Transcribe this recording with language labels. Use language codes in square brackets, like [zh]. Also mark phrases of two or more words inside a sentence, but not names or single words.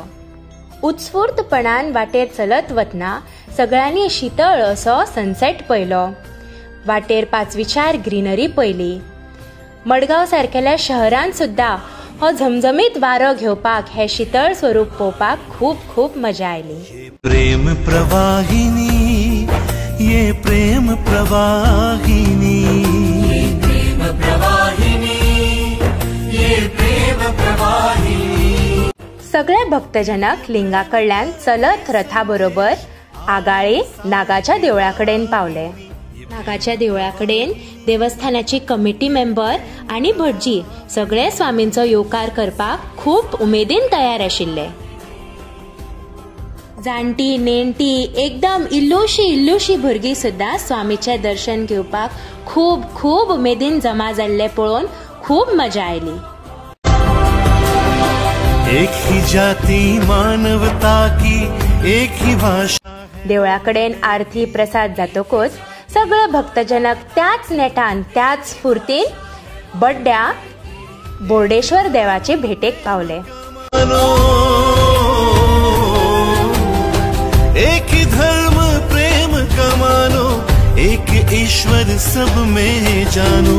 [kok] उत्स्फूर्तपणान वाटेर चलत वतना सगळ्यांनी शीतळ असो सनसेट पळयलो। वाटेर पाचवीचार ग्रीनरी पळयली। मडगाव सारकेल्या शहरान सुद्धा हो झमझमीत वारो घेवपाक हे शीतळ स्वरूप पळोवपाक खूप खूप मजा आयली। [hi] प्रेम प्रवाहिनी ये प्रेम प्रवाहिनी प्रेम प्रवाहिनी ये प्रेम प्रवाहिनी। [kok] सगळे भक्तजनक लिंगा कडल्यान चलत रथा बरोबर आगाळे नागाच्या देवळा कडेन पावले। नागाच्या देवळा कडेन देवस्थानाची कमिटी मेंबर आणि भटजी सगळे स्वामींचो येवकार करपाक खूप उमेदीन तयार आशिल्ले। जाणटी नेणटी एकदम इल्लुशी भुरगीं सुद्धा स्वामीचे दर्शन घेवपाक खूप खूप उमेदीन जमा जाल्ले पळोवन खूप मजा आयली। [hi] एक ही जाती मानवता की एक ही भाषा। [kok] देवळा कडेन आरती प्रसाद जातकूच सगळे भक्तजनक त्याच नेटान त्याच स्फूर्तीन बड्ड्या बोर्डेश्वर देवाचे भेटेक पावले। [hi] एक ही धर्म प्रेम का मानो एक ईश्वर सब में जानो।